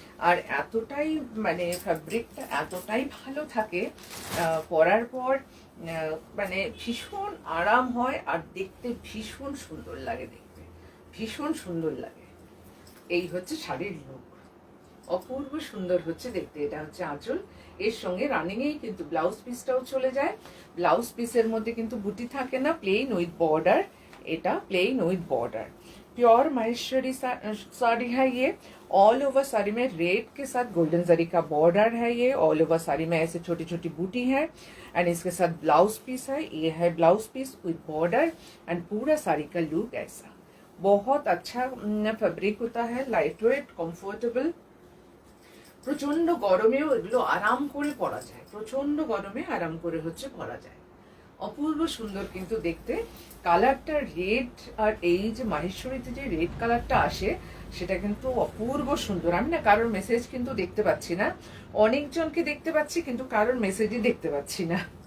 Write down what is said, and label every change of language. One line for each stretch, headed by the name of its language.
Bangla: আর এতটাই মানে ফ্যাব্রিকটা এতটাই ভালো থাকে, পরার পর মানে ভীষণ আরাম হয়, আর দেখতে ভীষণ সুন্দর লাগে, দেখতে ভীষণ সুন্দর লাগে। এই হচ্ছে শাড়ির লুক, অপূর্ব সুন্দর হচ্ছে দেখতে। এটা হচ্ছে আঁচল, এর সঙ্গে রানিংয়েই কিন্তু ব্লাউজ পিসটাও চলে যায়। ব্লাউজ পিসের মধ্যে কিন্তু বুটি থাকে না, প্লেন উইথ বর্ডার, এটা
English: Plain with border.
Hindi: Pure Maheshwari sari है ये। ऑल ओवर साड़ी में रेड के साथ गोल्डन जरी का बॉर्डर है ये। ऑल ओवर साड़ी में ऐसे छोटी छोटी बूटी है, एंड इसके साथ ब्लाउज पीस है। ये है blouse piece with border, and पूरा साड़ी का लुक ऐसा। बहुत अच्छा फैब्रिक होता है, लाइट वेट, कम्फर्टेबल।
Bangla: প্রচন্ড গরমেও এগুলো আরাম করে পরা যায়, প্রচন্ড গরমে আরাম করে হচ্ছে পরা যায়। অপূর্ব সুন্দর কিন্তু দেখতে। কালারটা রেড, আর এই যে মাহেশ্বরীতে যে রেড কালারটা আসে সেটা কিন্তু অপূর্ব সুন্দর। আমি না কারোর মেসেজ কিন্তু দেখতে পাচ্ছি না, অনেকজনকে দেখতে পাচ্ছি কিন্তু কারোর মেসেজই দেখতে পাচ্ছি না।